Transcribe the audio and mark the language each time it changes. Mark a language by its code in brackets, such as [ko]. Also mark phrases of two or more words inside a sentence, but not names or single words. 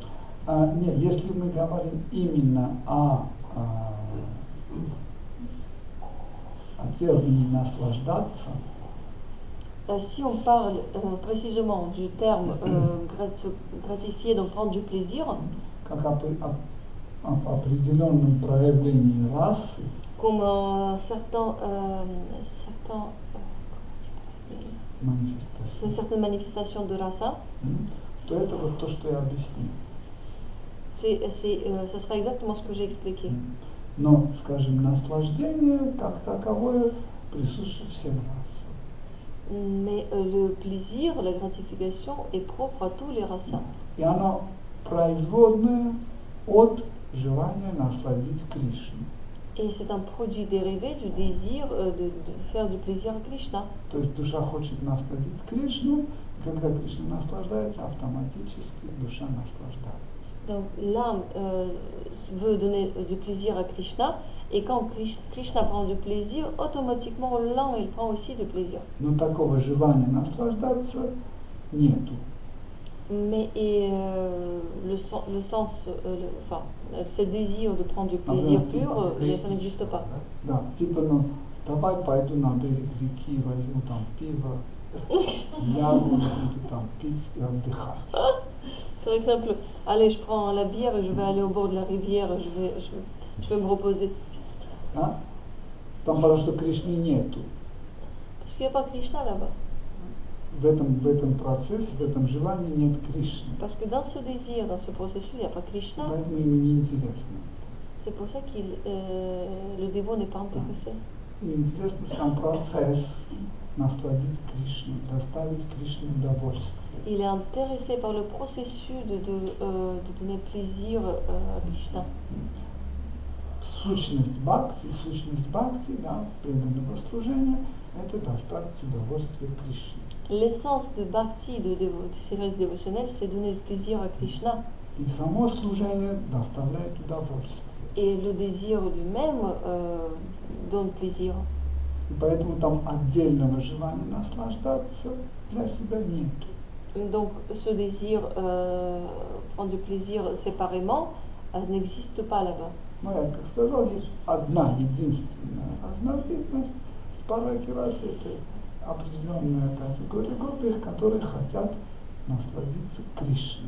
[ru] Нет, если мы говорим именно о термине наслаждаться, [fr] Si on parle précisément du terme gratifier, donc prendre du plaisir, [ru] как об определенном проявлении расы, [fr] comme certaines [ru] манифестации, [fr] manifestations de rasa, [ru] то это вот то, что я объяснил. [fr] Ce sera exactement ce que j'ai expliqué. [ru] Но, скажем, наслаждение как таковое присуще всем расам. [fr] Mais le plaisir, la gratification est propre à tous les rasas. [ru] И оно производное от желания насладить Кришну. [fr] Et c'est un produit dérivé du désir de faire du plaisir à Krishna. [ru] То есть душа хочет насладить Кришну, и когда Кришна наслаждается, автоматически душа наслаждается. [fr] Donc l'âme veut donner du plaisir à Krishna, et quand Krishna prend du plaisir, automatiquement l'un il prend aussi du plaisir. [ru] Но такого желания наслаждаться нету. [fr] Mais ce désir de prendre du plaisir pur, ça n'existe pas. [ru] Да, типа, ну, давай пойду на берег реки, возьму там пиво, лягу, буду там пить и отдыхать. [fr] Par exemple, allez, je prends la bière et je vais aller au bord de la rivière, je vais me reposer. [ru] Да? Там потому что Кришны нету. [fr] Parce qu'il n'y a pas Krishna là-bas. [ru] В этом процессе, в этом желании нет Кришны. [fr] Parce que dans ce désir, dans ce processus, il n'y a pas Krishna. [ru] Поэтому ему неинтересно. [fr] C'est pour ça que le dévot n'est pas intéressé. [ru] Им интересно сам процесс насладить Кришну, доставить Кришне удовольствие. [fr] Il est intéressé par le processus de donner plaisir à Krishna. [ru] Сущность бхакти, да, преданного служения, это доставить удовольствие Кришне. [fr] L'essence de bhakti, du service dévotionnel, c'est donner le plaisir à Krishna. [ru] И само служение доставляет удовольствие. [fr] Et le désir lui-même donne plaisir. [ru] И поэтому там отдельного желания наслаждаться для себя нету. [fr] Donc ce désir prendre du plaisir séparément n'existe pas là-bas. [ru] Но я, как сказал, есть одна единственная разновидность в параке расы, это определенная категория гопи, которые хотят насладиться Кришной.